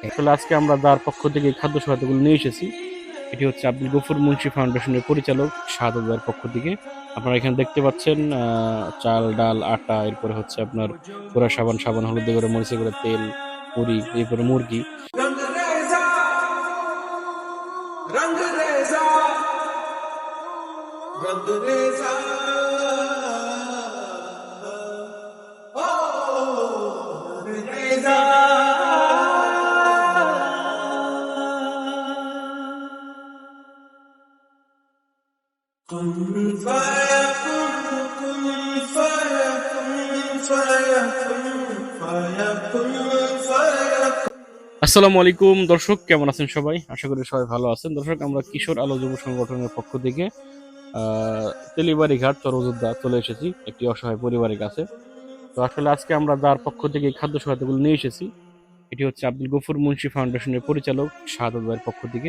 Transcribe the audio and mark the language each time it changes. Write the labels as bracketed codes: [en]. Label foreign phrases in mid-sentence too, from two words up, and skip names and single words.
[bn] আসলে আজকে আমরা যার পক্ষ থেকে এই খাদ্য সহায়তাগুলো নিয়ে এসেছি, এটি হচ্ছে আব্দুল গফুর মুন্সি ফাউন্ডেশনের পরিচালক শাহাদাত ভাইয়ের পক্ষ থেকে। আপনারা এখানে দেখতে পাচ্ছেন চাল, ডাল, আটা, এরপরে হচ্ছে আপনার গুঁড়া সাবান, হলুদ করে, মরিচে করে, তেল, পুরি, এরপরে মুরগি। [hi] रंग रेजा रंग रेजा ओ रेजा [ar] كن فيكون فيكون السلام عليكم [bn] দর্শক, কেমন আছেন সবাই? আশা করি সবাই ভালো আছেন। দর্শক, আমরা কিশোর আলো যুব সংগঠনের পক্ষ থেকে তেলিবাড়ি ঘাট চরযোদ্ধা চলে এসেছি একটি অসহায় পরিবারের কাছে। তো আসলে আজকে আমরা যার পক্ষ থেকে এই খাদ্য সহায়তাগুলো নিয়ে এসেছি, এটি হচ্ছে আব্দুল গফুর মুন্সি ফাউন্ডেশনের পরিচালক শাহাদাত ভাইয়ের পক্ষ থেকে।